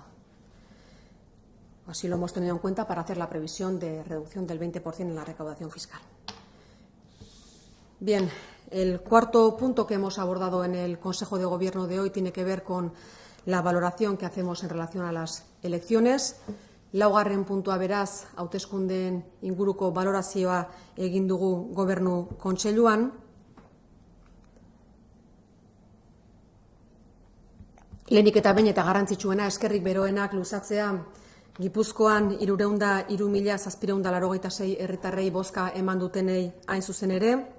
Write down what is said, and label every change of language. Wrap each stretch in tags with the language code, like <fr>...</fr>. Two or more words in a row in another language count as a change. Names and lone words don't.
<es>Así lo hemos tenido en cuenta para hacer la previsión de reducción del 20% en la recaudación fiscal. Bien, el cuarto punto que hemos abordado en el Consejo de Gobierno de hoy tiene que ver con la valoración que hacemos en relación a las elecciones.</es> <eu>Laugarren puntua beraz, hauteskundeen inguruko balorazioa egin dugu Gobernu Kontseiluan. Lehenik eta behin eta garrantzitsuena, eskerrik beroenak luzatzea, Gipuzkoan 303.786 herritarrei bozka eman dutenei hain zuzen ere.</eu>